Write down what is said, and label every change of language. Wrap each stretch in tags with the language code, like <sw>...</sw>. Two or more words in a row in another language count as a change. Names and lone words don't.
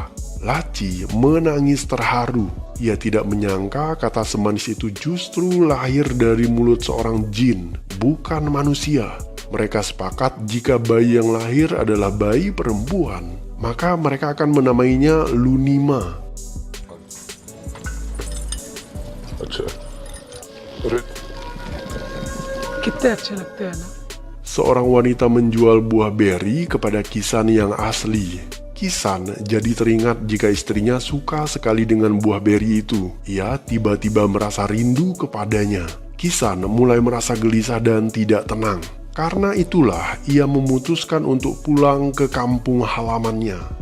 <id>Laci menangis terharu. Ia tidak menyangka kata semanis itu justru lahir dari mulut seorang jin, bukan manusia. Mereka sepakat jika bayi yang lahir adalah bayi perempuan, maka mereka akan menamainya Lunima.</id> <hi>कितने अच्छे लगते हैं ना।</hi> <id>Seorang wanita menjual buah beri kepada Kisan yang asli. Kisan jadi teringat jika istrinya suka sekali dengan buah beri itu. Ia tiba-tiba merasa rindu kepadanya. Kisan mulai merasa gelisah dan tidak tenang. Karena itulah ia memutuskan untuk pulang ke kampung halamannya.</id>